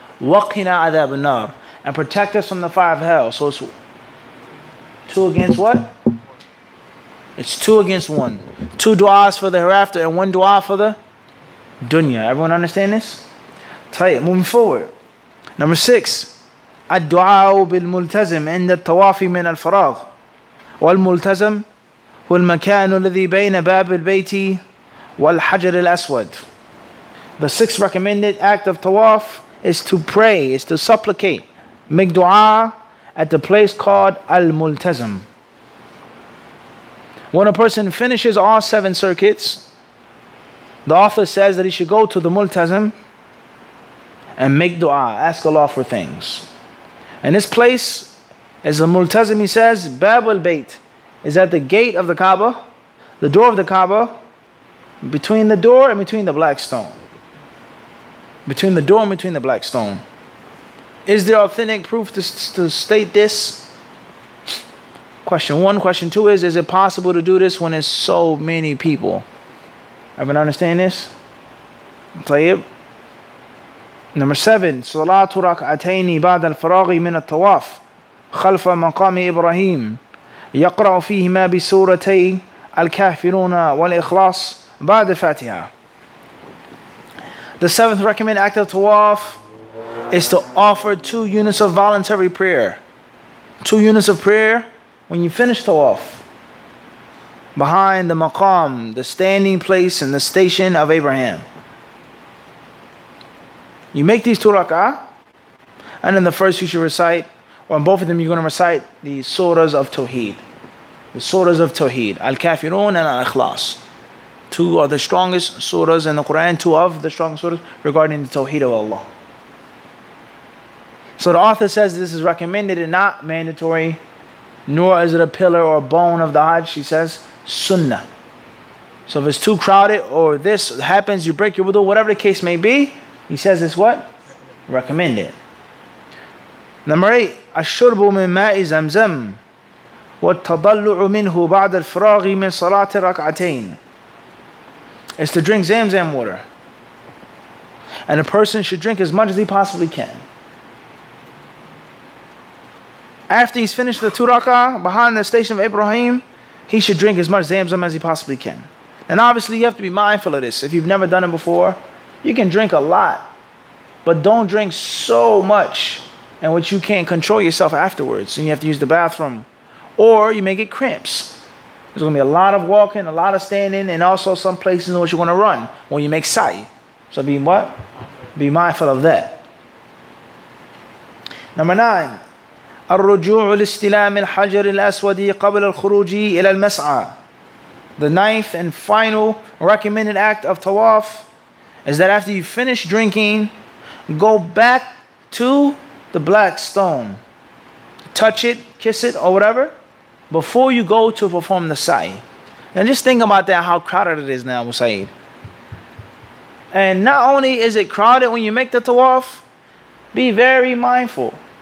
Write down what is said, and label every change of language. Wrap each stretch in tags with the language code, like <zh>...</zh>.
<ar>وَقِنَا عَذَابَ النَّارِ,</ar> <en>and protect us from the fire of hell. So it's 2 against what? It's 2 against 1. 2 du'as for the hereafter and 1 du'a for the dunya. Everyone understand this? Tayyip, moving forward. Number 6.</en> <ar>الدعاء بالملتزم عند الطواف من الفراغ. والملتزم هو المكان الذي بين باب البيت والحجر الأسود.</ar> <en>The 6th recommended act of tawaf is to pray, is to supplicate, make dua at the place called Al-Multazam. When a person finishes all 7 circuits, the author says that he should go to the Multazam and make dua, ask Allah for things. And this place, as the Multazam, he says, Bab al-Bayt, is at the gate of the Kaaba, the door of the Kaaba, between the door and between the black stone. Between the door and between the black stone. Is there authentic proof to state this? Question 1. Question 2 is it possible to do this when there's so many people? Everyone understand this? طيب. Number 7.</en> <ar>صلاة ركعتين بعد الفراغ من الطواف خلف مقام إبراهيم يقرأ فيهما بسورتي الكافرون والإخلاص بعد الفاتحة.</ar> <en>The seventh recommended act of tawaf is to offer 2 units of voluntary prayer. 2 units of prayer when you finish tawaf. Behind the maqam, the standing place and the station of Abraham. You make these 2 rak'ah, and in the first you should recite, or in both of them you're going to recite the surahs of Tawheed. The surahs of Tawheed. Al-Kafirun and Al-Ikhlas. 2 are the strongest surahs in the Quran, 2 of the strongest surahs regarding the Tawheed of Allah. So the author says this is recommended and not mandatory, nor is it a pillar or a bone of the Hajj. He says sunnah. So if it's too crowded or this happens, you break your wudu, whatever the case may be, he says it's what? Recommended. Number 8,</en> <ar>الشرب من ماء زمزم والتضلع منه بعد الفراغ من صلاة الركعتين.</ar> <en>It's to drink Zamzam water. And a person should drink as much as he possibly can. After he's finished the 2 rak'ah behind the station of Ibrahim, he should drink as much Zamzam as he possibly can. And obviously you have to be mindful of this. If you've never done it before, you can drink a lot, but don't drink so much in which you can't control yourself afterwards and you have to use the bathroom. Or you may get cramps. There's going to be a lot of walking, a lot of standing, and also some places in which you're going to run when you make sa'i. So be what? Be mindful of that. Number 9.</en> <ar>الرجوع لاستلام الحجر الأسود قبل الخروج إلى المسعى.</ar> <en>The 9th and final recommended act of tawaf is that after you finish drinking, go back to the black stone. Touch it, kiss it, or whatever, before you go to perform the sa'i. And just think about that, how crowded it is now, Musaid. And not only is it crowded when you make the tawaf, be very mindful.</en>